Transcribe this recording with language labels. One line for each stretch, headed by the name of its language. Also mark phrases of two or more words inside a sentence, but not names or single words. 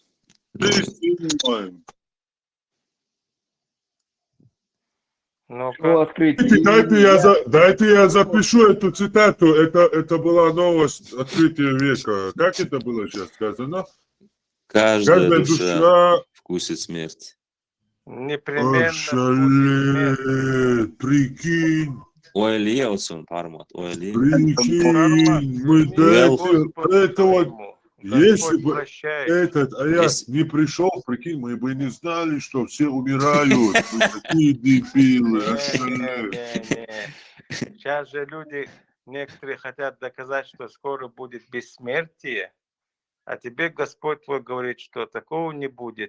Russian: Дайте я запишу эту цитату. Это была новость открытия века. Как это было сейчас сказано? Каждая душа вкусит смерть. Непременно прикинь. Ойли olsun Пармот, ойли. Прикинь, мы до этого, если бы этот аят не пришел, прикинь, мы бы не знали, что все умирают. Мы такие дебилы. Сейчас же люди, некоторые хотят доказать, что скоро будет бессмертие, а тебе Господь твой говорит, что такого не будет.